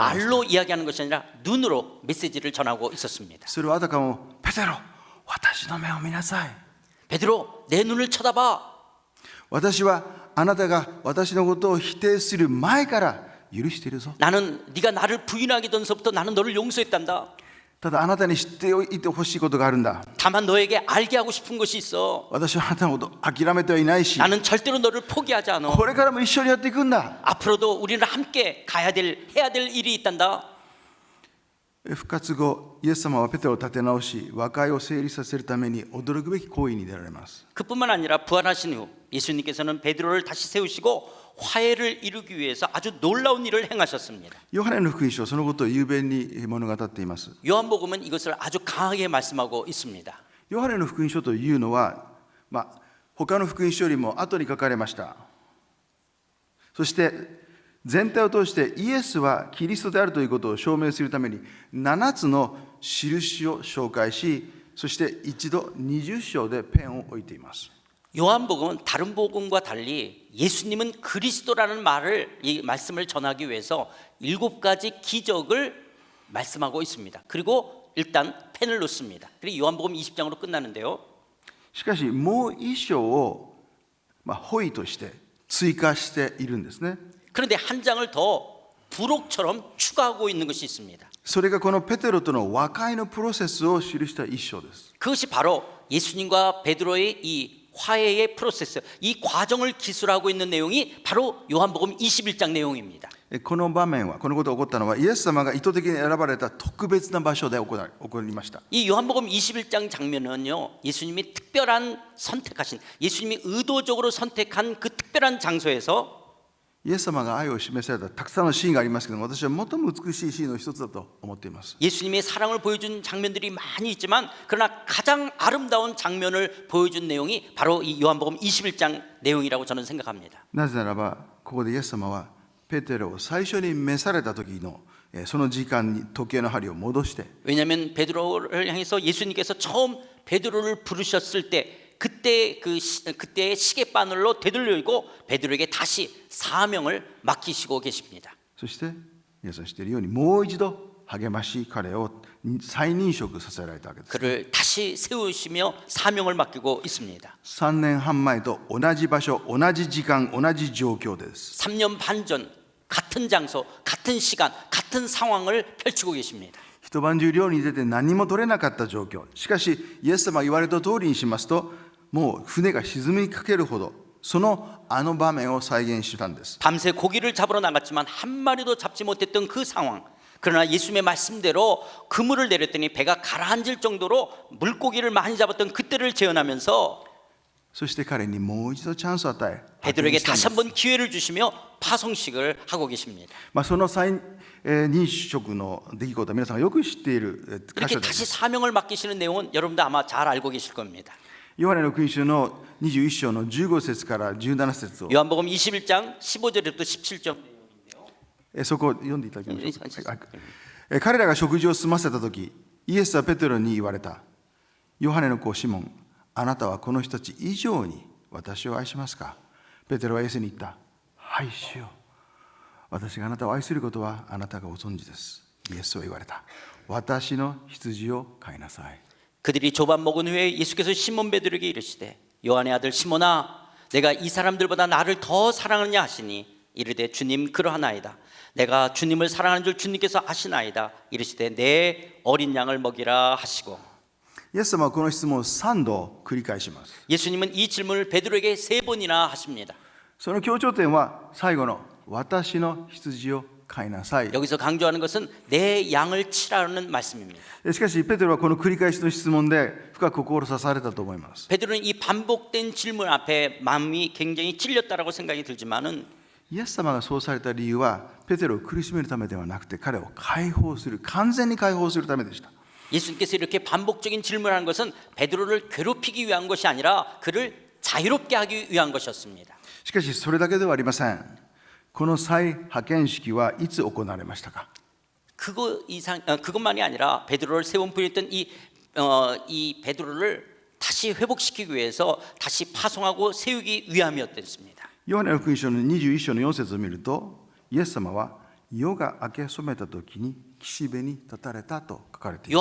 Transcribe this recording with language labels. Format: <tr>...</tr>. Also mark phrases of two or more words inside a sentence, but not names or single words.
<ko>말로 이야기하는 것이 아니라 눈으로 메시지를 전하고 있었습니다.</ko> <ja>それはあたかもペテロ私の目を見なさい</ja> <ko>베드로 내 눈을 쳐다봐.</ko> <ja>私はあなたが私のことを否定する前から許しているぞ</ja> <ko>나는 네가 나를 부인하기 전서부터 나는 너를 용서했단다.</ko> <ja>ただあなたに知っておいてほしいことがあるんだ</ja> <ko>다만 너에게 알게 하고 싶은 것이 있어.</ko> <ja>私はあなたのこと諦めてはいないし</ja> <ko>나는 절대로 너를 포기하지 않아.</ko> <ja>これからも一緒にやっていくんだ</ja> <ko>앞으로도 우리는 함께 해야 될 일이 있단다.</ko> <ja>復活後、イエス様はペテロを立て直し、和解を成立させるために驚くべき行為に出られます。</ja> <ko>그뿐만 아니라 부활하신 후 예수님께서는 베드로를 다시 세우시고 화해를 이루기 위해서 아주 놀라운 일을 행하셨습니다.</ko> <ja>ヨハネの福音書はそのことを雄弁に物語っています。</ja> <ko>요한복음은 이것을 아주 강하게 말씀하고 있습니다.</ko> <ja>ヨハネの福音書というのは、他の福音書よりも後に書かれました。そして全体を通してイエスはキリストであるということを証明するために7つの印を紹介し、そして一度20章でペンを置いています。</ja> <ko>요한복음은 다른 복음과 달리 예수님은 그리스도라는 이 말씀을 전하기 위해서 7가지 기적을 말씀하고 있습니다. 그리고 일단 펜을 놓습니다. 그리고 요한복음 20장으로 끝나는데요.</ko> <ja>しかしもう一章をホイとして追加しているんですね。</ja> <ko>그런데 한 장을 더 부록처럼 추가하고 있는 것이 있습니다.</ko> <ja>それがこのペテロとの和解のプロセスを記した一章です。</ja> <ko>그것이 바로 예수님과 베드로의 이 화해의 프로세스, 이 과정을 기술하고 있는 내용이 바로 요한복음 21장 내용입니다.</ko> <ja>この場面は、このことが起こったのはイエス様が意図的に選ばれた特別な場所で起こりました。</ja> <ko>이 요한복음 21장 장면은요, 예수님이 특별한 선택하신, 예수님이 의도적으로 선택한 그 특별한 장소에서</ko> <ja>イエス様が愛を示されたたくさんのシーンがありますけども、私は最も美しいシーンの一つだと思っています。</ja> <ko>예수님의 사랑을 보여준 장면들이 많이 있지만 그러나 가장 아름다운 장면을 보여준 내용이 바로 이 요한복음 21장 내용이라고 저는 생각합니다.</ko> <ja>なぜならばここでイエス様はペテロを最初に召された時のその時間に時計の針を戻して、</ja> <ko>왜냐하면 베드로를 향해서 예수님께서 처음 베드로를 부르셨을 때 그때의 시계바늘로 되돌리고 베드로에게 다시 사명을 맡기시고 계십니다.</ko> <ja>そして皆さん知っているようにもう一度励まし彼を再認職させられたわけです。</ja> <ko>그를 다시 세우시며 사명을 맡기고 있습니다.</ko> <ja>3 年半前と同じ場所、同じ時間、同じ状況です。</ja> <ko>3년 반 전 같은 장소, 같은 시간, 같은 상황을 펼치고 계십니다.</ko> <ja>一晩中漁に出て何も取れなかった状況。しかしイエス様が言われた通りにしますと、もう船が沈みかけるほどその場面を再現したんです。</ja> <ko>밤새 고기를 잡으러 나갔지만 한 마리도 잡지 못했던 그 상황. 그러나 예수님의 말씀대로 그물을 내렸더니 배가 가라앉을 정도로 물고기를 많이 잡았던 그때를 재현하면서</ko> <ja>そして彼にもう一度チャンスを与え</ja> <ko>베드로에게 다시 한번 기회를 주시며 파송식을 하고 계십니다.</ko> <ja>その再認職の出来事は皆さんがよく知っている箇</ja> <ko>이렇게</ko> <ja>所で</ja> <ko>다시</ko> <ja>す。</ja> <ko>사명을 맡기시는 내용은 여러분도 아마 잘 알고 계실 겁니다.</ko> <ja>ヨハネの福音書の21章の15節から17節を</ja> <ko>요한복음 21장 15절부터 17절</ko> <ja>そこを読んでいただきましょう。はい、彼らが食事を済ませた時、イエスはペテロに言われた。ヨハネの子シモン、あなたはこの人たち以上に私を愛しますか？ペテロはイエスに言った。はい主よ。私があなたを愛することはあなたがご存知です。イエスは言われた。私の羊を飼いなさい。</ja> <ko>그들이 조밥 먹은 후에 예수께서 시몬 베드로에게 이르시되 요한의 아들 시몬아 내가 이 사람들보다 나를 더 사랑하느냐 하시니 이르되 주님 그러하나이다. 내가 주님을 사랑하는 줄 주님께서 아시나이다. 이르시되 내 어린 양을 먹이라 하시고</ko> <ja>イエス様はこの質問を3度繰り返します。</ja> <ko>예수님은 이 질문을 베드로에게 3번이나 하십니다.</ko> <ja>その強調点は最後の私の羊を飼いなさい。</ja> <ko>여기서 강조하는 것은 내 양을 치라는 말씀입니다.</ko> <ja>しかしペテロはこの繰り返しの質問で深く心刺されたと思います。</ja> <ko>베드로는 이 반복된 질문 앞에 마음이 굉장히 찔렸다라고 생각이 들지만은</ko> <ja>イエス様がそうされた理由はペテロを苦しめるためではなくて彼を解放する、完全に解放するためでした。</ja> <ko>예수님께서 이렇게 반복적인 질문하는 것은 베드로를 괴롭히기 위한 것이 아니라 그를 자유롭게 하기 위한 것이었습니다.</ko> <ja>しかしそれだけではありません。この再派遣式はいつ行われましたか？</ja> <ko>그것만이 아니라 베드로를 세운 분이었던 이 베드로를 다시 회복시키기 위해서 다시 파송하고 세우기 위함이었습니다.</ko> <ja>ヨハネの福音書の21章の4節を見ると、イエス様は夜が明け染めた時に岸辺に立たれたと書かれています。</ja>